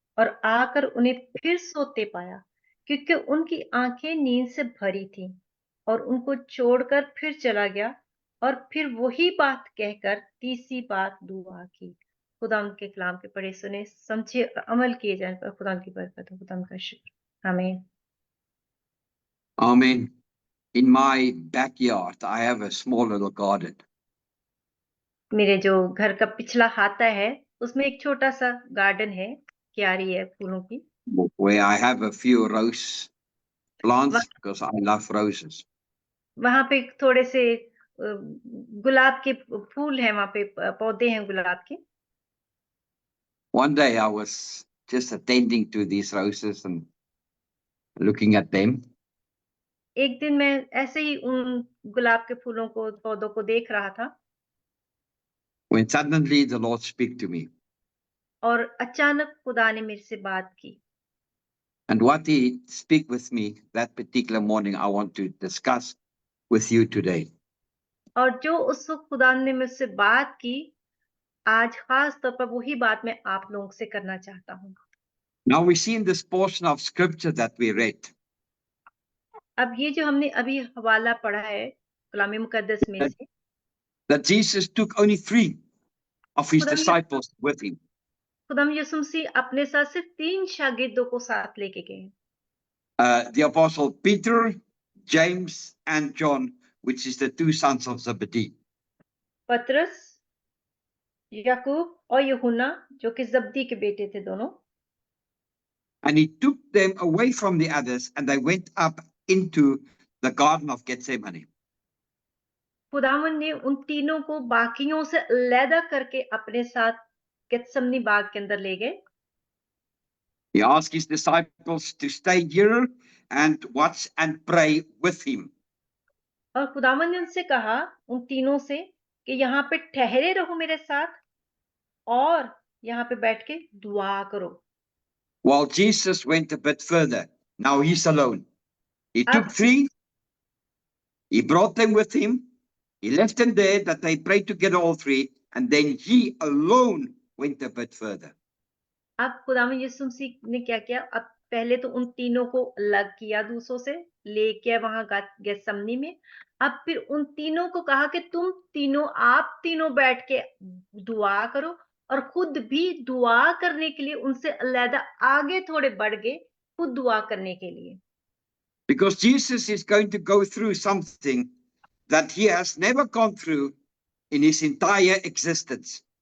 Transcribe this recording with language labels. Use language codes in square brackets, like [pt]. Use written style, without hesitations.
[hi] और आकर उन्हें फिर सोते पाया, क्योंकि उनकी आंखें नींद से भरी थीं। और उनको छोड़कर फिर चला गया और फिर वही बात कहकर तीसरी बार दुआ की। खुदा के कलाम के पढ़े सुने समझे और अमल किए जाने पर खुदा की बरकत हो। खुदा का शुक्र। आमीन। [en] Amen. In my backyard, I have a small little garden. [hi] मेरे जो घर का पिछला हाता है उसमें एक छोटा सा गार्डन है, क्यारी है फूलों की। [en] Where I have a few rose plants [hi] वह- [en] because I love roses. [hi] वहां पे थोड़े से गुलाब के फूल हैं, वहां पे पौधे हैं गुलाब के। [en] One day I was just attending to these roses and looking at them. [hi] एक दिन मैं ऐसे ही उन गुलाब के फूलों को, पौधों को देख रहा था [en] When suddenly the Lord speak to me. [hi] और अचानक खुदा ने मेरे से बात की। [en] And what he speak with me that particular morning, I want to discuss with you today. [hi] और जो उस वक्त खुदा ने मुझसे बात की, आज खास तौर पर वही बात मैं आप लोगों से करना चाहता हूँ। [en] Now we see in this portion of scripture that we read [hi] अब ये जो हमने अभी हवाला पढ़ा है कलाम मुकद्दस में से, [en] that Jesus took only 3 of his [hi] खुदा [en] disciples with him. [hi] यीशु मसीह अपने साथ सिर्फ 3 शागिर्दों को साथ लेके गए। [en] The apostle Peter, James, and John, which is the 2 sons of Zebedee. [hi] पतरस, याकूब और यूहन्ना जो कि जब्दी के बेटे थे दोनों। [en] And he took them away from the others and they went up into the garden of Gethsemane. [hi] खुदावन ने उन तीनों को बाकियों से अलहदा करके अपने साथ गेत्समनी बाग के अंदर ले गए। [en] He asked his disciples to stay here and watch and pray with him. [hi] और खुदावन ने उनसे कहा, उन तीनों से, कि यहाँ पे ठहरे रहो मेरे साथ और यहाँ पे बैठ के दुआ करो। [en] While Jesus went a bit further. Now he's alone. He took [hi] अब [en] 3, he brought them with him, he left them there that they prayed together all 3, and then he alone went a bit further. [hi] अब खुदावन यीशु मसीह ने क्या किया? अब पहले तो उन तीनों को अलग किया दूसरों से, लेके वहां गेत्समनी में। अब फिर उन तीनों को कहा कि तुम तीनों, आप तीनों बैठ के दुआ करो, और खुद भी दुआ करने के लिए उनसे अलहदा आगे थोड़े बढ़ गए, खुद दुआ करने के लिए। [en] Because Jesus is going to go through something that he has never gone through in his entire existence.